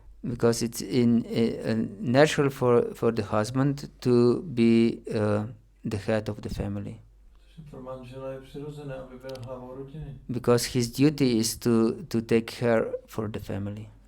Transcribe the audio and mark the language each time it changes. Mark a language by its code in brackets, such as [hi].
[en] because it's natural for the husband to be the head of the family, [cs] Protože pro manžela je přirozené, aby byl hlavou rodiny. [en] because his duty is to take care for the family.